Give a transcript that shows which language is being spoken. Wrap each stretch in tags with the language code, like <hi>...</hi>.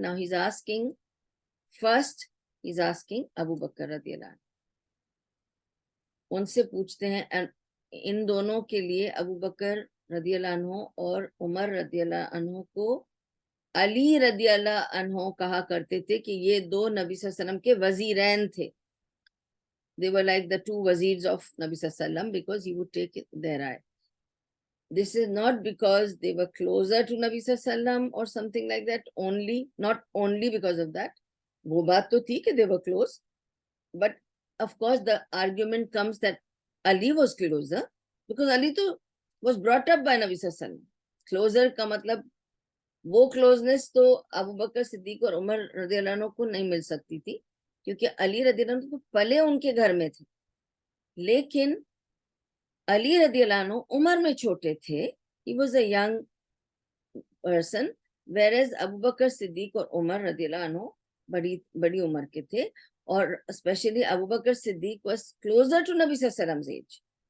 <en>Now he's asking, first he's asking</en> <ur>ابو بکر رضی اللہ عنہ, ان سے پوچھتے ہیں, ان دونوں کے لیے ابو بکر رضی اللہ عنہ اور عمر رضی اللہ عنہ کو علی رضی اللہ عنہ کہا کرتے تھے کہ یہ دو نبی صلی اللہ علیہ وسلم کے وزیرین تھے.</ur> <en>They were like the two wazirs of Nabi sallallahu alaihi wasallam because he would take their eye. This is not because they were closer to Nabi sallallahu alaihi wasallam or something like that only, not only because of that.</en> <ur>وہ بات تو تھی کہ</ur> <en>they were close, but of course the argument comes that Ali was closer because Ali to was brought up by Nabi sallallahu alaihi wasallam.</en> <ur>Closer کا مطلب وہ closeness تو ابو بکر صدیق اور عمر رضی اللہ عنہ کو نہیں مل سکتی تھی, کیونکہ علی رضی اللہ عنہ تو پلے ان کے گھر میں تھے, لیکن علی رضی اللہ عنہ عمر میں چھوٹے تھے.</ur> <en>He was a young person, whereas</en> <ur>ابو بکر صدیق اور عمر رضی اللہ عنہ بڑی عمر کے تھے, اور especially Abu Bakr Siddiq</ur> <en>was closer to</en> <ur>نبی صلی اللہ علیہ وسلم age.</ur>